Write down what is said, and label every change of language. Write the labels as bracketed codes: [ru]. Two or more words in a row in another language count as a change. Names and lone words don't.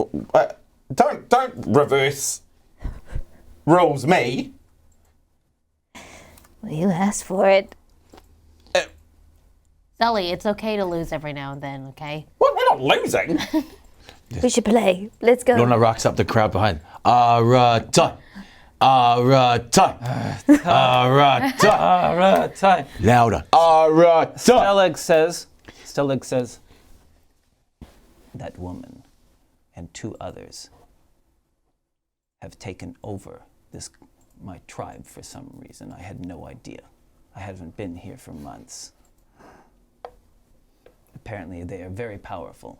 [en] Don't reverse rules me. Well, you asked for it. Sully, it's okay to lose every now and then, okay? What? We're not losing. We should play. Let's go. Lona rocks up the crowd behind. Aratai. Aratai. Aratai. Aratai. Louder. Aratai. Stellig says, that woman and 2 others have taken over my tribe for some reason. I had no idea. I haven't been here for months. Apparently they are very powerful.